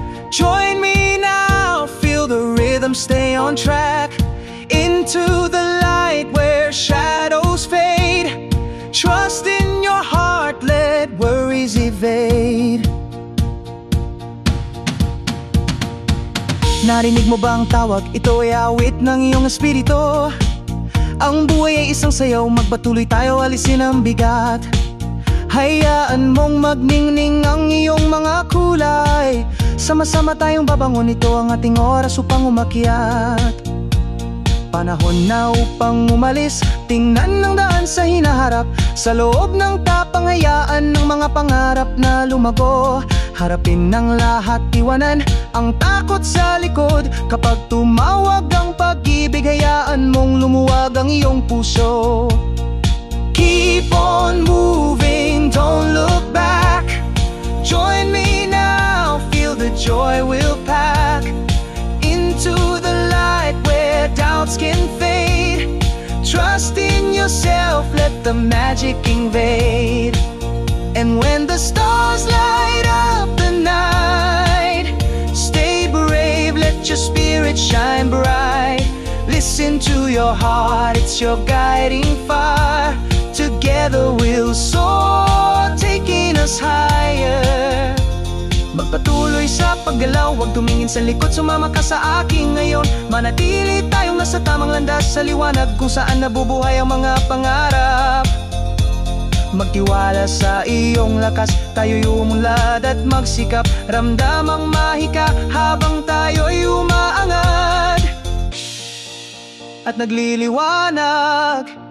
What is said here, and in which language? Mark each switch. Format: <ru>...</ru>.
<en>Join me now, feel the rhythm, stay on track. Into the light where shadows fade. Trust in your heart, let worries evade.</en> <tl>Narinig mo ba ang tawag? Ito ay awit ng iyong espiritu. Ang buhay ay isang sayaw, magpatuloy tayo, alisin ang bigat. Hayaan mong magningning ang iyong mga kulay. Sama-sama tayong babangon, ito ang ating oras upang umakyat. Panahon na upang umalis, tingnan ng daan sa hinaharap. Sa loob ng tapang, hayaan ng mga pangarap na lumago. Harapin ng lahat, iwanan ang takot sa likod. Kapag tumawag ang pag-ibig, hayaan mong lumuwag ang iyong puso.</tl> <en>Keep on moving, don't look back. Join me now, feel the joy we'll pack. Into the light where doubts can fade. Trust in yourself, let the magic invade. And when the stars light up the night, stay brave, let your spirit shine bright. Listen to your heart, it's your guiding fire. Together we'll soar, taking us higher.</en> <tl>Magpatuloy sa paggalaw, huwag tumingin sa likod, sumama ka sa akin ngayon. Manatili tayong nasa tamang landas, sa liwanag kung saan nabubuhay ang mga pangarap. Magtiwala sa iyong lakas, tayo'y umunlad at magsikap. Ramdam ang mahika habang tayo'y umaangat at nagliliwanag.</tl>